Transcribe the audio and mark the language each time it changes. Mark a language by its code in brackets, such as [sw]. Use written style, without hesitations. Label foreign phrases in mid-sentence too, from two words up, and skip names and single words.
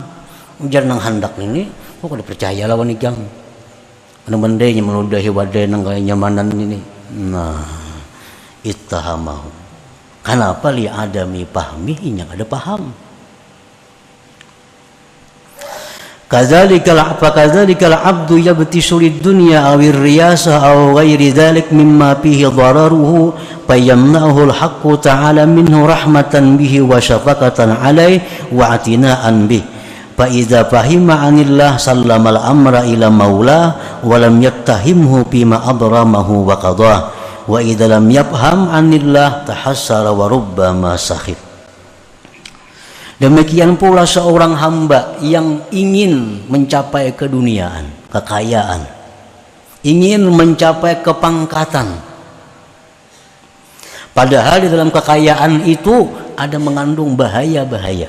[bjn] Ujar nang hendak ini, kok kada percaya lawan igang. Benda-bendanya meludahi wadah nang kaya nyamanan ini. Nah, ittahamahu. Kenapa li adami pahmi, inya kada paham. [ar] كذلك العبد يبتغي الدنيا أو الرياسة أو غير ذلك مما فيه ضرره فيمنعه الحق تعالى منه رحمة به وشفقة عليه واعتناء به فإذا فهم عن الله سلم الأمر إلى مولاه ولم يتهمه بما أبرمه وقضاه وإذا لم يفهم عن الله تحسر وربما سخط. [id] Demikian pula seorang hamba yang ingin mencapai keduniaan, kekayaan, ingin mencapai kepangkatan, padahal di dalam kekayaan itu ada mengandung bahaya-bahaya.